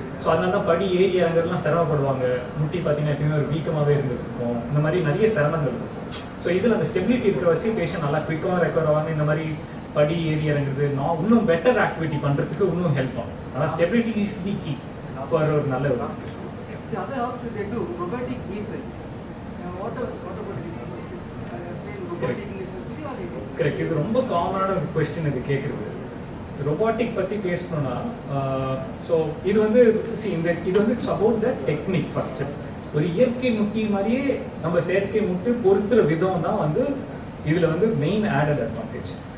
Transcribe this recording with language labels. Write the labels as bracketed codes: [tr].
[ta] So அதனால தான் படி ஏறி இறங்குறதுலாம் சிரமப்படுவாங்க. முட்டி பார்த்தீங்கன்னா எப்பயுமே ஒரு வீக்கமாகவே இருந்துருக்கும். இந்த மாதிரி நிறைய சிரமங்கள் இருக்கும். ஸோ இதில் அந்த ஸ்டெபிலிட்டி இருக்கிற வச்சு பேஷண்ட் நல்லா குயிக்காக ரெக்கவர் ஆவாங்க. இந்த மாதிரி படி ஏறி இறங்குறது இன்னும் பெட்டர் ஆக்டிவிட்டி பண்ணுறதுக்கு இன்னும் ஹெல்ப் ஆகும். [en] ஆனால் stability is the key for [ta] ஒரு நல்ல ஒரு [en] other hospitals they do robotic knee surgery. What about this? Saying robotic knee surgery or it is? [ta] Correct. இது ரொம்ப காமனான ஒரு கொஸ்டின் இது கேட்குறது. ரொபாட்டிக் பற்றி பேசணும்னா ஸோ இது வந்து இது வந்து [en] It's about the technique. [ta] First ஒரு இயற்கை முட்டி மாதிரியே நம்ம செயற்கை முட்டு பொறுத்துற விதம் தான் வந்து இதில் வந்து மெயின் ஆடட் அட்வான்டேஜ்.